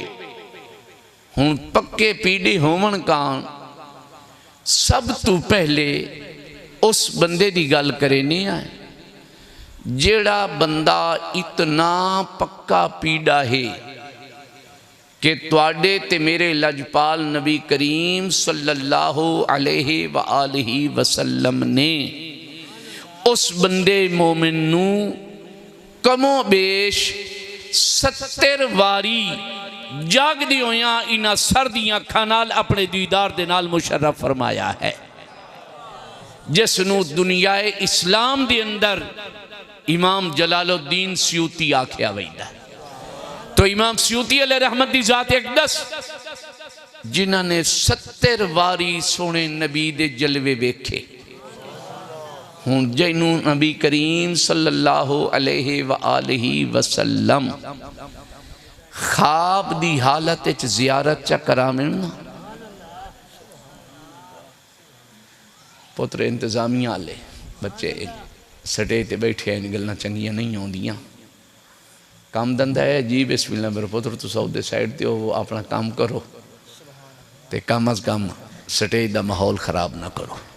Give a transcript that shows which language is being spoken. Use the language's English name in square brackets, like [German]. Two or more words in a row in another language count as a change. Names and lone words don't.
[Punjabi] ہن پکے پیڑے ہوون کان سب توں پہلے اس بندے دی گل کرنی ہے جیہڑا بندہ اتنا پکا پیڑا ہے کہ تہاڈے تے میرے لجپال نبی کریم [Arabic] صلى الله عليه وآله وسلم [Punjabi] نے اس بندے مومن نوں کم و بیش 70 واری جاگدی ہویاں اینہاں سردیاں اکھاں نال اپنے دیدار دے نال مشرف فرمایا ہے، جنہوں دنیائے اسلام دے اندر امام جلال الدین سیوطی آکھیا ویندا. تو امام سیوطی [Arabic] عليه رحمة [Punjabi] دی ذات اقدس جنہاں نے 70 واری سوہنے نبی دے جلوے ویکھے. ہن جنہوں نبی کریم [Arabic] صلى الله عليه وآله وسلم [Punjabi] خواب دی حالت چ زیارت چ کراویں نا، پتر انتظامیہ والے بچے سٹے تے بیٹھے ایہ گلاں چنگیاں نہیں آؤندیاں. کام دھندا ہے جی بسم اللہ میرے پتر تسیں اوہدے سائیڈ تے ہو اپنا کم کرو تے کم از کم سٹیج دا ماحول خراب نہ کرو.